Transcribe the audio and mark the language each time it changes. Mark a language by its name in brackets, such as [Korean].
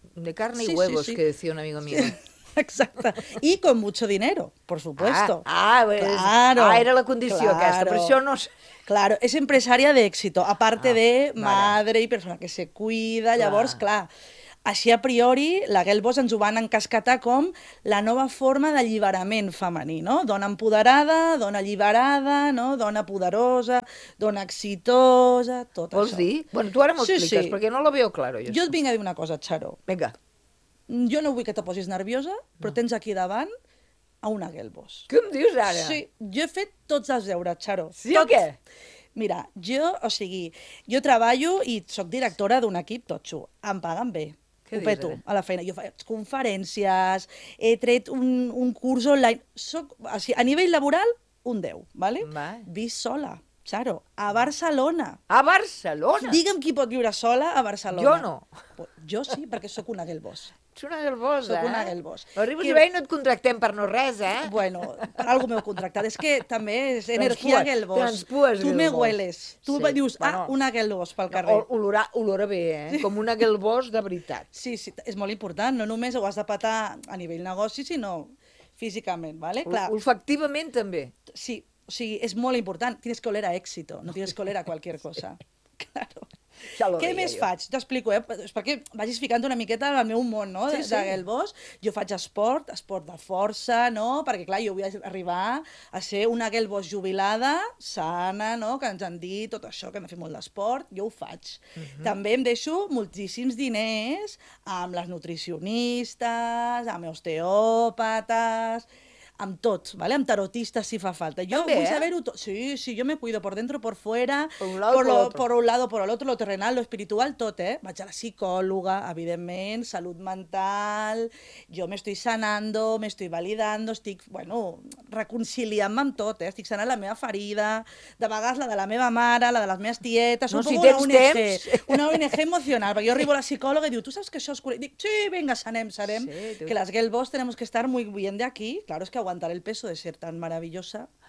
[Spanish] De carne y huevos, sí. Que decía un amigo mío. Sí. [Catalan] Exacte. [Spanish] I con mucho dinero, por supuesto. Claro. [Catalan] Ah, era la condició aquesta, però això no... [Spanish] Claro, es empresaria d'èxito, aparte de madre i persona que se cuida, llavors, clar... [Catalan] Així, a priori, la Gelbos ens ho van encascatar com la nova forma d'alliberament femení, no? Dona empoderada, dona alliberada, no? Dona poderosa, dona exitosa, tot Vols això. Vols dir? Bueno, tu ara m'ho expliques, perquè [Spanish] no lo veo claro. [Catalan] Jo et vinc a dir una cosa, Charo. Vinga. Jo no vull que te posis nerviosa, però tens aquí davant a una Gelbos. Què em dius ara? Sí, jo he fet tots els deures, Charo. Sí o què? Mira, jo, o sigui, jo treballo i sóc directora d'un equip totxo. Em paguen bé. Ho peto a la feina. Jo faig conferències, he tret un curs online. Soc, o sigui, a nivell laboral, un 10, ¿vale? Vist sola, Charo, a Barcelona. A Barcelona? Digue'm qui pot viure sola a Barcelona. Jo no. Jo sí, perquè sóc una Gelbos. Ets una Gelbos, eh? Sóc una Gelbos. Arribes que... i veus, no et contractem per no res, eh? Bueno, per algo m'heu contractat. És que també és energia Gelbos. Transpues Gelbos. [Spanish] Tu me hueles. [Catalan] Tu sí. Dius, bueno, ah, una Gelbos pel carrer. Olora bé, eh? Sí. Com una Gelbos de veritat. Sí, sí, és molt important. No només ho has de patar a nivell negoci, sinó físicament, ¿vale? Clar. Olfactivament també. Sí, o sigui, és molt important. [Spanish] Tienes que oler a éxito, no tienes que oler a [Catalan] qualsevol cosa. Sí. Claro. Què més faig? T'explico, és perquè vagis ficant una miqueta al meu món, no? Sí, sí. De Gelbos. Jo faig esport, esport de força, no? Perquè, clar, jo vull arribar a ser una Gelbos jubilada, sana, no? Que ens han dit tot això, que hem de fer molt d'esport. Jo ho faig. Uh-huh. També em deixo moltíssims diners amb les nutricionistes, amb osteòpates... amb tot, ¿vale? Amb tarotistes si fa falta. Jo també, vull saber-ho tot. [Spanish] Sí, sí, jo me cuido por dentro, por fuera, por un lado, por el otro, lo terrenal, lo espiritual, tot, eh? [Catalan] Vaig a la psicòloga, evidentment, salut mental, jo [Spanish] m'estoy sanando, m'estoy validando, [Catalan] estic, bueno, reconciliant-me amb tot, eh? Estic sanant la meva ferida, de vegades la de la meva mare, la de les meves tietes, no, un si poc una ONG, temps. Una ONG emocional, perquè jo arribo a la psicòloga i diu, tu saps que això és... I dic, sí, vinga, sanem, sí, que les Gelbos [Spanish] tenemos que estar muy bien de aquí, claro, es que aguantar el peso de ser tan maravillosa.